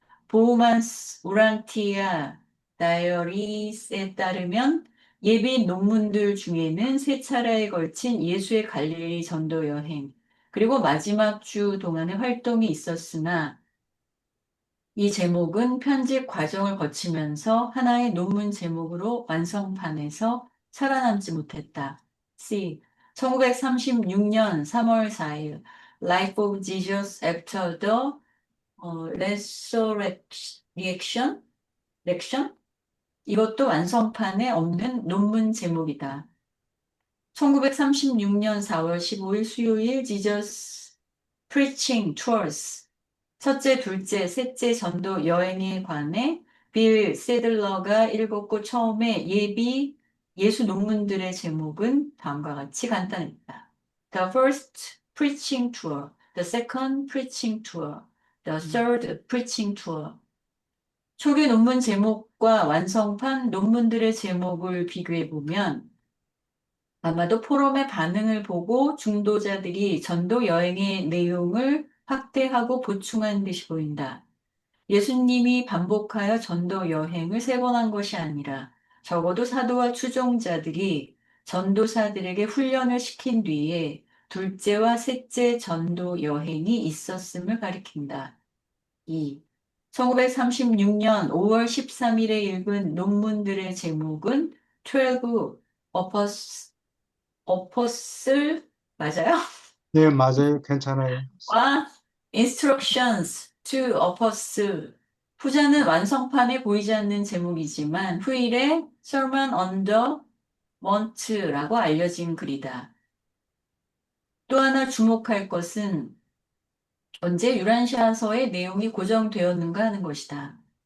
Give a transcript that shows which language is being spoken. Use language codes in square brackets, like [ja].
[ko] 보우만스 우란티아 다이어리스에 따르면 예비 논문들 중에는 세 차례에 걸친 예수의 갈릴리 전도 여행 그리고 마지막 주 동안의 활동이 있었으나 이 제목은 편집 과정을 거치면서 하나의 논문 제목으로 완성판에서 살아남지 못했다. C. 1936년 3월 4일 [en] Life of Jesus After the resurrection? [ko] 렉션? 이것도 완성판에 없는 논문 제목이다. 1936년 4월 15일 수요일 지저스 Preaching Tours 첫째, 둘째, 셋째 전도 여행에 관해 빌 세들러가 읽었고 처음에 예수 논문들의 제목은 다음과 같이 간단했다. [en] The first preaching tour, the second preaching tour, the third preaching tour. [ko] 초기 논문 제목과 완성판 논문들의 제목을 비교해 보면 아마도 포럼의 반응을 보고 중도자들이 전도 여행의 내용을 확대하고 보충한 듯이 보인다. 예수님이 반복하여 전도 여행을 3번 한 것이 아니라 적어도 사도와 추종자들이 전도사들에게 훈련을 시킨 뒤에 둘째와 셋째 전도 여행이 있었음을 가리킨다. 2. 1936년 5월 13일에 읽은 논문들의 제목은 12 어퍼슬 맞아요? 예, 맞아요. 괜찮아요. [en] 와, Instructions to Apostle. [ko] 후자는 완성판에 보이지 않는 제목이지만 후일에 Sermon on the Mount라고 알려진 글이다. 또 하나 주목할 것은 언제 유란시아서의 내용이 고정되었는가 하는 것이다.